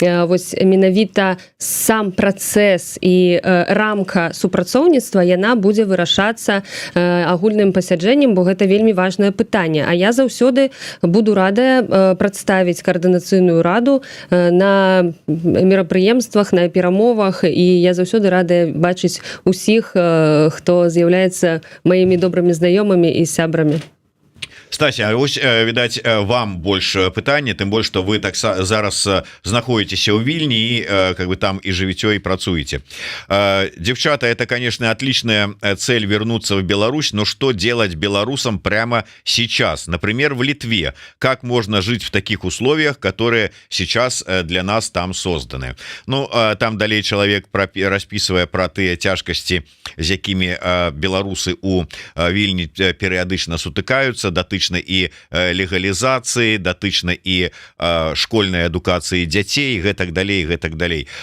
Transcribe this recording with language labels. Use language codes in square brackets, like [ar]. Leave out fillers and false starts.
[be] вось менавіта сам працэс і рамка супрацоўніцтва, яна будзе вырашацца агульным пасяджэннем, бо гэта вельмі важнае пытанне. А я заўсёды буду радая прадставіць каардынацыйную раду на мерапрыемствах, на перамовах, і я заўсёды радая бачыць усіх, хто з'яўляецца маімі добрымі знаёмымі і сябрамі. Стася, ось, відаць, вам больш пытанне, тым больш, што вы так зараз знаходзіцеся ў Вільні і как бы там і жывіцё, і працуеце. [ru] Девчата, это, конечно, отличная цель вернуться в Беларусь, но что делать белорусам прямо сейчас? Например, в Литве. Как можно жить в таких условиях, которые сейчас для нас там созданы? [be] Ну, там далей [ru] человек, расписывая про [be] тыя цяжкасці, з якімі беларусы у Вільні перыядычна сутыкаюцца, датычна і легалізацыі, датычна і школьнай адукацыі дзяцей, гэтак далей.